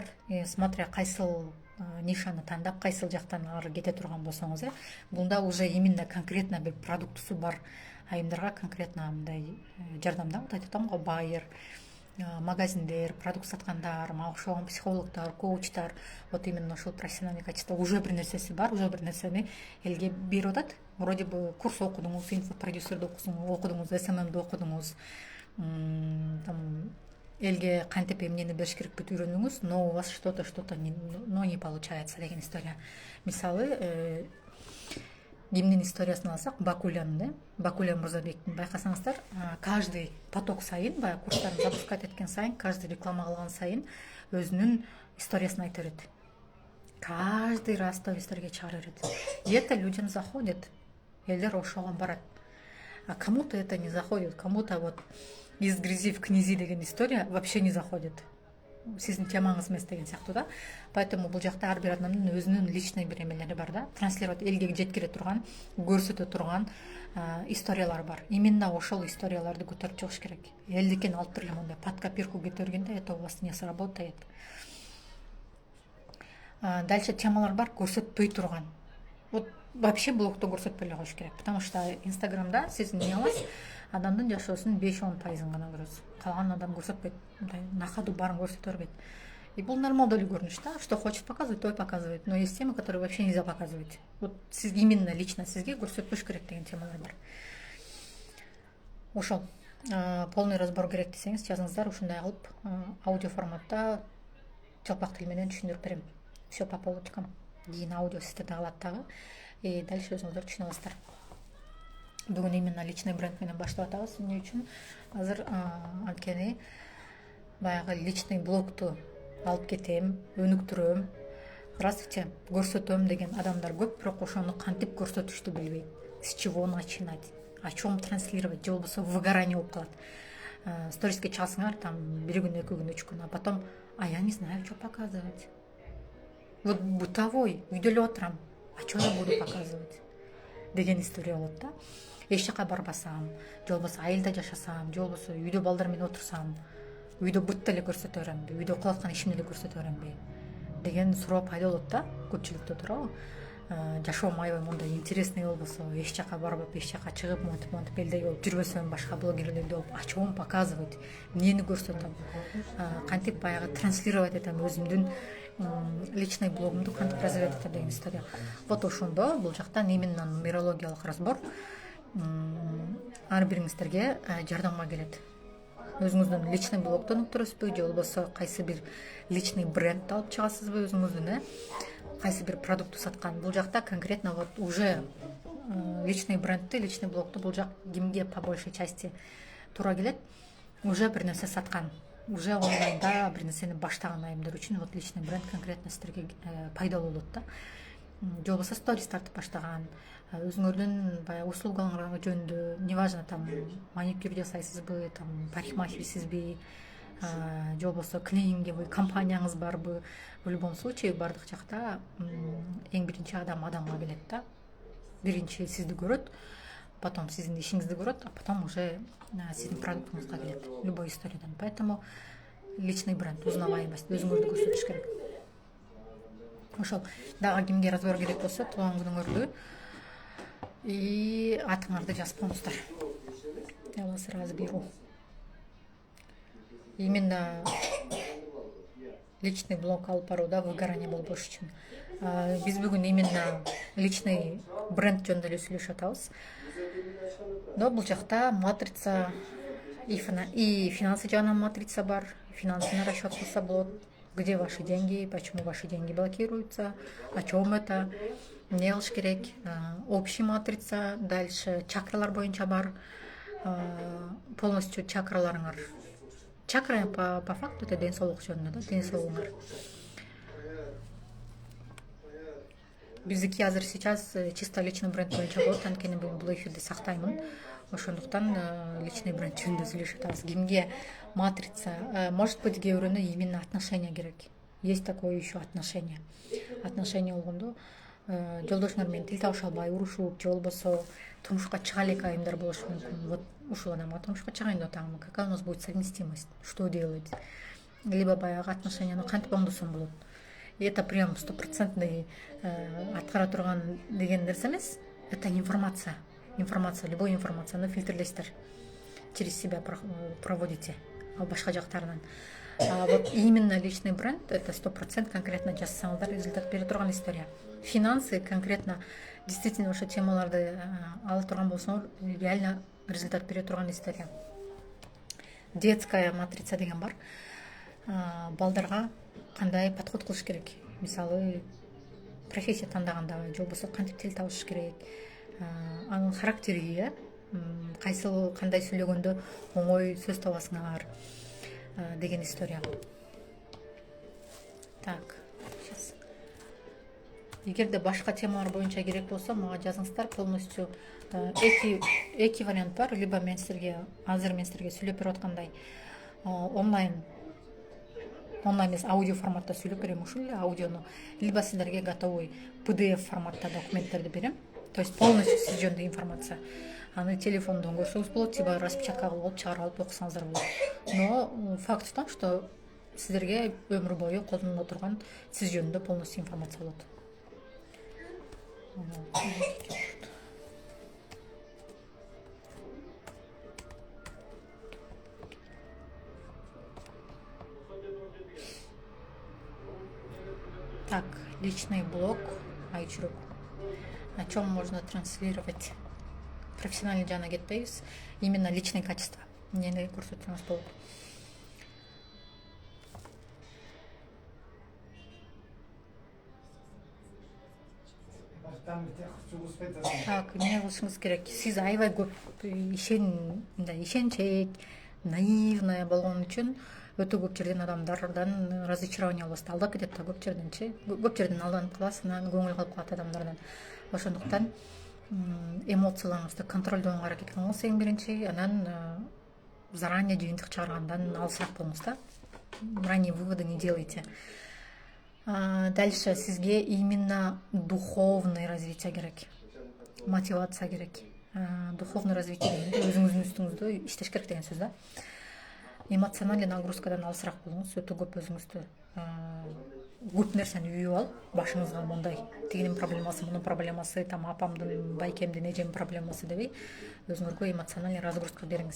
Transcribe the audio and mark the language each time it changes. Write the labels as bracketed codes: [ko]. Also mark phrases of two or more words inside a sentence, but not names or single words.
[ky] Смотря кайсыл нишаны тандап, кайсыл жактан ары кете турган болсоңуз, бунда [ru] уже именно конкретно [ky] бир продуктусу бар айымдарга конкретно мындай жардамдап айтып атам го, байыр, магазиндер, продукт саткандар, мага окшогон психологдор, коучтар, [ru] вот именно [ky] ошол [ru] профессиональный качество [ky] уже бир нерсеси бар, уже бир нерсени элге берип атат. [ru] Вроде бы [ky] курс окудуңуз, инфопродюсерди окудуңуз, СММди окудуңуз, там элге кантип эмнени бериш керекпи үйрөндүңүз, [ru] но у вас что-то но не получается [ky] деген история. Мисалы, кимдин историясын алсак, Бакуля Мурзабектин, байкасаңыздар, [ru] каждый поток [ky] сайын, баягы курстарын запускать эткен сайын, [ru] каждый реклама [ky] кылган сайын өзүнүн историясын айта берет. [ru] Каждый раз [ky] стористерге чыгара берет. [ru] И это людям заходит. [ky] Элдер ошого барат. [ru] А кому-то это не заходит, кому-то вот из грязи в книзи деген история вообще не заходит. [ky] Сиздин темаңыз эмес деген сыяктуу да. Поэтому бул жакта ар бир адамдын өзүнүн личный бир эмелери бар да. Транслировать элге жеткире турган, көрсөтө турган историялар бар. Именно ошол историяларды көтөрүп чыгыш керек. Элдикин алып туруп мындай [ru] под копирку [ky] кете бергенде [ru] это у вас не сработает. [ky] Дальше темалар бар, көрсөтпөй турган. [ru] Вот вообще [ky] блогто көрсөтпөй эле коюш керек. [ru] Потому что [ky] Инстаграмда сиз эмне аласыз? Адамдын жашоосунун 5-10% гана көрөсүз. Калган адам көрсөтпөйт. Мындай накаду баарын көрсөтө бербейт. И бул нормалдуу көрүнүш да. [ru] Что хочет показывать, то и показывает. Но есть темы, которые вообще нельзя показывать. [ky] Вот сиз именно лично сизге көрсөтпөш керек деген темалар бар. Ошол [ru] полный разбор [ky] керек десеңиз, жазыңыздар, ушундай кылып аудио форматта жалпак тил менен түшүндүрүп берем. [ru] Все по полочкам. [ky] Кийин аудио сиздерде калат дагы. [ru] И дальше [ky] өзүңүздөр түшүнө аласыздар. Бүгүн именно личный бренд менен баштап атабыз. Эмне үчүн? Азыр анткени баягы личный блогту алып кетем, өнүктүрөм, здравствуйте, көрсөтөм деген адамдар көп, бирок ошону кантип көрсөтүштү билбейт. [ru] С чего начинать? О чем транслировать? [ky] Же болбосо выгорание болуп калат. Сториске чыгасыңар, там 1 күн, 2 күн, 3 күн, [ru] а потом, я не знаю, что показывать. Вот бытовой, [ky] үйдө эле отурам, [ru] а что я буду показывать? [ky] Деген история болот да. Эч жака барбасам, же болбосо айылда жашасам, же болбосо үйдө балдар менен отурсам, үйдө бытты эле көрсөтө беремби, үйдө кылып аткан ишимди эле көрсөтө беремби деген суроо пайда болот да көпчүлүктө, туурабы? Жашоом аябай мындай интересный болбосо, эч жака барбап, эч жака чыгып, монтип элдей болуп жүрбөсөм, башка блогерлердей болуп, [ru] о чем показывать, [ky] эмнени көрсөтөм, кантип баягы транслировать этем өзүмдүн личный блогумду, кантип развивать этем деген история. Вот ошондо бул жактан именно нумерологиялык разбор ар бириңиздерге жардамга келет. Өзүңүздүн личный блогду өнүктүрөсүзбү, же болбосо кайсы бир личный бренд алып чыгасызбы өзүңүздүн, кайсы бир продукту саткан. Бул жакта конкретно вот уже личный брендти, личный блогду бул жак кимге [ru] по большей части [ky] туура келет? Уже бир нерсе саткан, уже онлайнда бир нерсени баштаган айымдар үчүн [ru] вот личный бренд конкретно [ky] сиздерге пайдалуу болот да. Же болбосо сторис тартып баштаган, өзүңөрдүн баягы услугаларыңар жөнүндө, неважно, там маникюр жасайсызбы, там парикмахерсизби, же болбосо клининговый компанияңыз барбы, [ru] в любом случае [ky] бардык жакта эң биринчи адамга келет да. Биринчи сизди көрөт, потом сиздин ишиңизди көрөт, а потом уже сиздин продуктуңузга келет, любой историядан. [ru] Поэтому личный бренд, узнаваемость, [ky] өзүңөрдү көрсөтүш керек. Ошол дагы кимге разбор керек болсо, туулган күнүңөрдү и атыңарды жазып коңуздар. [ru] Я вас разберу. [ky] Именно личный блог алып барууда выгорание болбош үчүн. Биз бүгүн именно личный бренд жөнүндө эле сүйлөшүп атабыз. Но бул жакта матрица и финансы жагынан матрица бар. Финансыны расчет кылса болот. [ru] Где ваши деньги, почему ваши деньги блокируются, о чем это, [ky] не кылыш керек. [ru] Общий матрица, [ky] дальше чакралар боюнча бар. Полностью чакраларыңар. Чакра [ru] по факту это [ky] ден соолук жөнүндө да, ден соолугуңар. Биздики азыр [ru] сейчас чисто личный бренд [ky] боюнча болот, анткени бул эфирди сактаймын. Ошондуктан личный бренд жөнүндө сүйлөшүп атабыз. Кимге матрица, [ru] может быть, [ky] кээ бирөөнө именно отношения керек. [ru] Есть такое еще отношения. [ky] Отношения болгондо жолдошуңар менен тил табыша албай урушуп, же болбосо турмушка чыга элек айымдар болушу мүмкүн. Вот ушул адамга турмушка чыгайын деп атамын. [ru] Какая у нас будет совместимость? Что делать? [ky] Либо баягы отношенияны кантип оңдосом болот. [ru] И это прям [ky] 100% аткара турган деген нерсе эмес. [ru] Это информация. [ky] Информация, любой информацияны фильтрлейсиздер. [ru] Через себя проводите. [ky] А башка жактарынан. [ru] Вот именно личный бренд это [ky] 100% конкретно жасасаңыздар результат бере турган история. Финансы конкретно действительно ошо темаларды ала турган болсоңор реально результат бере турган история. Детская матрица деген бар. Балдарга кандай подход кылыш керек? Мисалы профессия тандаганда же болбосо кантип тил табыш керек? Анын характери, кайсыл кандай сүйлөгөндө оңой сөз табасыңар деген история. [ru] Так, сейчас. [ky] Эгерде башка темалар боюнча керек болсо, мага жазыңыздар. Полностью эки вариант бар. Либо мен силерге сүйлөп берип аткандай онлайн эмес аудио форматта сүйлөп берем ушул эле аудиону, либо силерге готовый PDF форматта документтерди берем. [ru] То есть полностью [ky] сиз жөнүндө информация. Аны телефондон көрсөңүз болот, либо распечатка кылып чыгарып алып окусаңыздар болот. [ru] Но факт в том, что [ky] силерге өмүр бою колдонула турган сиз жөнүндө полностью информация болот. [ru] Так, личный блог, айчурuk. О чем можно транслировать? [ky] Профессиональный жана кетпейбиз. [ru] Именно личные качества. [ky] Эмнени көрсөтсөңүз болот. Так, эмне кылышыңыз керек? Сиз аябай көп ишенчек, наивная болгон үчүн өтө көп жерден адамдардан разочарование аласыз. Алдап кетет да көп жерденчи. Көп жерден алданып каласыз, анан көңүл калып калат адамдардан. Ошондуктан эмоцияларыңызды контролдоого аракет кылыңыз эң биринчи, анан заранее жыйынтык чыгаргандан алысыраак болуңуз да. [ru] Ранние выводы не делайте. Дальше [ky] сизге именно [ru] духовное развитие керек. [ky] Мотивация керек. [ru] Духовное развитие [ky] дегенде өзүңүздүн үстүңүздө иштеш керек деген сөз да. Эмоциональный нагрузкадан алысыраак болуңуз, өтө көп өзүңүздү көп нерсени үйүп алып, башыңызга мындай тигинин проблемасы, мунун проблемасы, там апамдын, байкемдин, эжемдин проблемасы дебей, өзүңөргө [ru] эмоциональный разгрузка [ky] бериңиз.